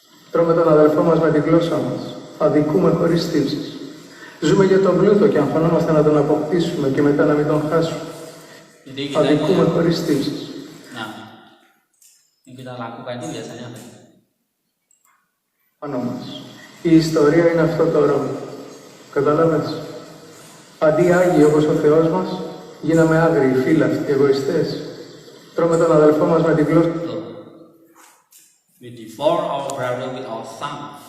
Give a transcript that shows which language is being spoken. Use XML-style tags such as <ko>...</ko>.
<el>Τρώμε τον αδελφό μας με τη γλώσσα μας. Αδικούμε χωρίς τύψεις. Ζούμε για τον πλούτο και αγχωνόμαστε να τον αποκτήσουμε και μετά να μην τον χάσουμε. Αδικούμε χωρίς τύψεις.</el> <id>Nah, yang kita lakukan itu biasanya apa?</id> <el>Πάνω μας. Η ιστορία είναι αυτό το ρόλο. Καταλάβες. Αντί άγιοι όπως ο Θεός μας, γίναμε άγριοι, φύλαυτοι, εγωιστές. Τρώμε τον αδελφό μας με τη γλώσσα.</el> <en>We devour our brother with our thumb.</en>